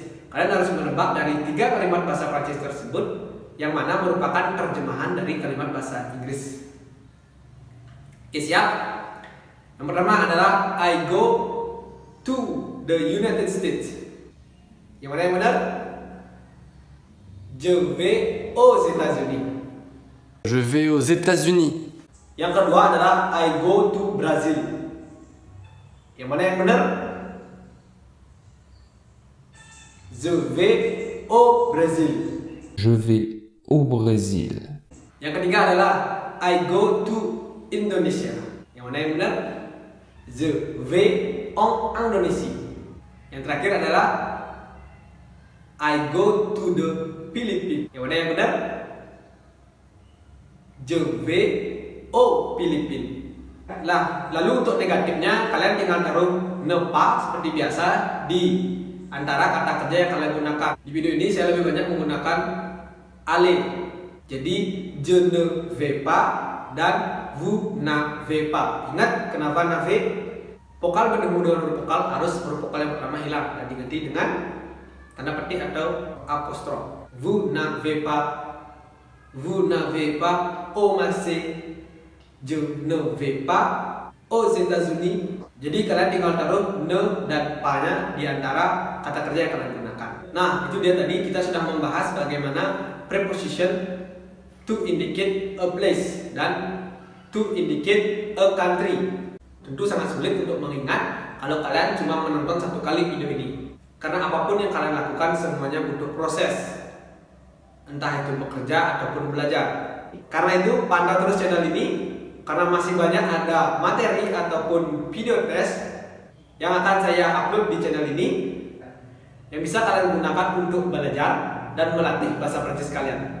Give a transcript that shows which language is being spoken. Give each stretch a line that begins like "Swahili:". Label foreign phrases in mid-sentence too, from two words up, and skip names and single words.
Indonesian: Kalian harus menebak dari 3 kalimat bahasa Prancis tersebut yang mana merupakan terjemahan dari kalimat bahasa Inggris. Oke, siap? Yang pertama adalah
English: I go to the United States.
Indonesian: Yang mana yang benar?
French: Je vais aux États-Unis. Je vais aux États-Unis.
Indonesian: Yang kedua adalah
English: I go to Brazil.
Indonesian: Yang mana yang benar?
French: Je vais au Brésil. Je vais au Brésil.
Indonesian: Yang ketiga adalah
English: I go to Indonesia.
Indonesian: Yang mana yang benar?
French: Je vais en Indonesia.
Indonesian: Yang terakhir adalah
English: I go to the Philippines.
Indonesian: Yang mana yang benar?
French: Je vais au Philippines.
Indonesian: Lah, lalu untuk negatifnya kalian tinggal taruh
French: ne pas
Indonesian: seperti biasa di antara kata kerja yang kalian gunakan. Di video ini saya lebih banyak menggunakan aller.
French: Jadi je ne vais pas dan vous n'avez pas.
Indonesian: Ingat kenapa n'avez? Vokal bertemu dengan huruf vokal harus huruf vokal yang pertama hilang dan diganti dengan tanda petik atau apostrof.
French: Vous n'avez pas au Marseille. Je ne vais pas aux États-Unis.
Indonesian: Jadi kalian tinggal taruh ne dan pa-nya di antara kata kerja yang kalian gunakan. Nah, itu dia tadi kita sudah membahas bagaimana
English: preposition to indicate a place
Indonesian: dan
English: to indicate a country.
Indonesian: Tentu sangat sulit untuk mengingat kalau kalian cuma menonton satu kali video ini. Karena apapun yang kalian lakukan semuanya butuh proses. Entah itu bekerja ataupun belajar. Karena itu pantau terus channel ini. Karena masih banyak ada materi ataupun video test yang akan saya upload di channel ini yang bisa kalian gunakan untuk belajar dan melatih bahasa Prancis kalian.